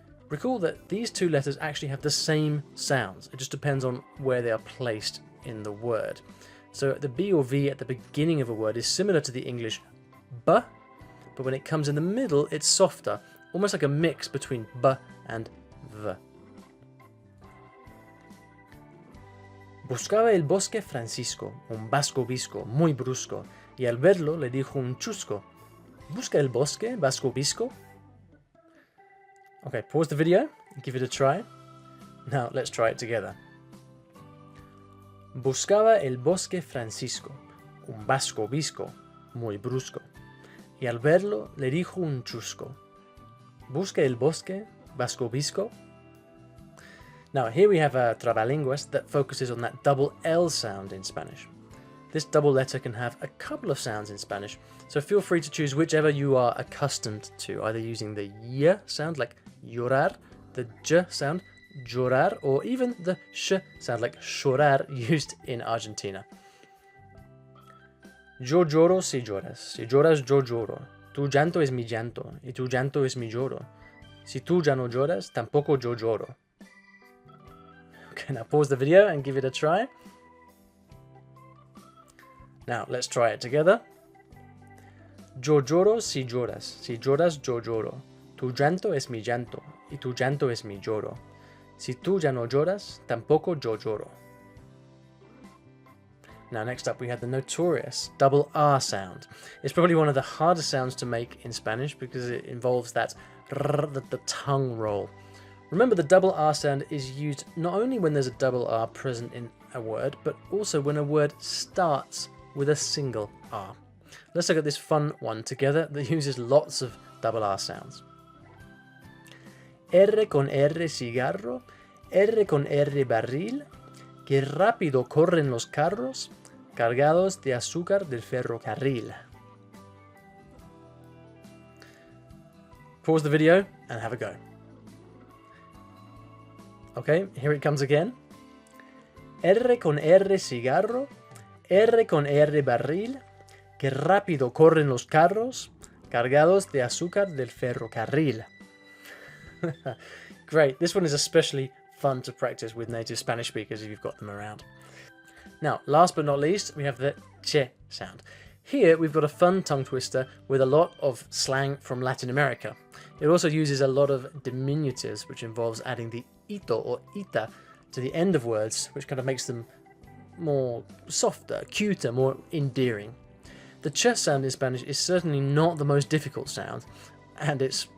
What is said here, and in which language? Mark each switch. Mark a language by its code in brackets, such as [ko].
[en] Recall that these two letters actually have the same sounds. It just depends on where they are placed in the word. So the B or V at the beginning of a word is similar to the English B, but when it comes in the middle, it's softer, almost like a mix between B and V. [es] Buscaba el bosque Francisco, un vasco visco, muy brusco, y al verlo le dijo un chusco. ¿Busca el bosque, vasco visco? [en] Okay, pause the video and give it a try. Now let's try it together. [es] Buscaba el bosque Francisco, un vasco visco, muy brusco, y al verlo le dijo un chusco. ¿Busca el bosque, vasco visco? [en] Now here we have a trabalenguas that focuses on that double L sound in Spanish. This double letter can have a couple of sounds in Spanish, so feel free to choose whichever you are accustomed to, either using the y sound like llorar, the j sound llorar, or even the sh sound like chorar used in Argentina. [es] Yo lloro si lloras, si lloras yo lloro, tu llanto es mi llanto, y tu llanto es mi lloro. Si tú ya no lloras, tampoco yo lloro. [en] Okay, now pause the video and give it a try. Now let's try it together. [es] Yo lloro si lloras, si lloras yo lloro. Tu llanto es mi llanto, y tu llanto es mi lloro. Si tú ya no lloras, tampoco yo lloro. [en] Now next up we have the notorious double R sound. It's probably one of the hardest sounds to make in Spanish because it involves that r, the tongue roll. Remember, the double R sound is used not only when there's a double R present in a word, but also when a word starts with a single R. Let's look at this fun one together that uses lots of double R sounds. [es] R con R cigarro, R con R barril, que rápido corren los carros, cargados de azúcar del ferrocarril. [en] Pause the video and have a go. Okay, here it comes again. [es] R con R cigarro, R con R barril, que rápido corren los carros, cargados de azúcar del ferrocarril. [en] Great, this one is especially fun to practice with native Spanish speakers if you've got them around. Now, last but not least, we have the che sound. Here we've got a fun tongue twister with a lot of slang from Latin America. It also uses a lot of diminutives, which involves adding the ito or ita to the end of words, which kind of makes them more softer, cuter, more endearing. The ch sound in Spanish is certainly not the most difficult sound, and it's